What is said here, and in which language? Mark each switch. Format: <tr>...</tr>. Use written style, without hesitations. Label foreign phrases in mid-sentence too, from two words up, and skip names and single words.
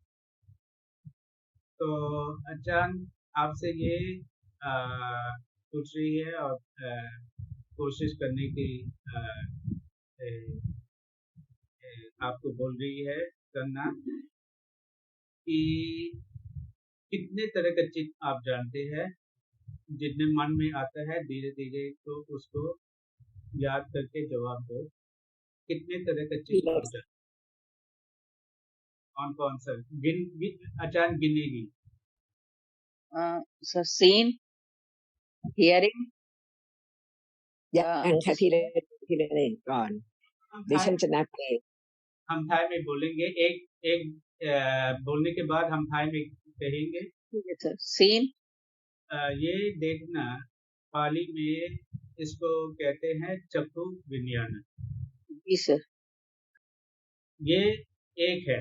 <hi>तो अचानक आपसे ये आ, पूछ रही है और कोशिश करने की आ, ए, आपको बोल रही है करना कि कितने तरह का चित्त आप जानते हैं, जितने मन में आता है धीरे धीरे तो उसको याद करके जवाब दो। कितने तरह का चित्त आप जानते हैं? कौन कौन सा अचानक गिनेगी?</hi> <en>Sir seen, hearing,</en> <th>ยังค่ะทีละหนึ่งก่อน हम ดิ</th> <hi>थाई</hi> <th>ฉันจะนับเอง</th> <hi>हम थाई में बोलेंगे, एक एक बोलने के बाद हम थाई में कहेंगे। ठीक है सर। सीन, ये देखना पाली में इसको कहते हैं</hi> <pi>चक्षु विज्ञान।</pi> <hi>जी सर। ये एक है,</hi>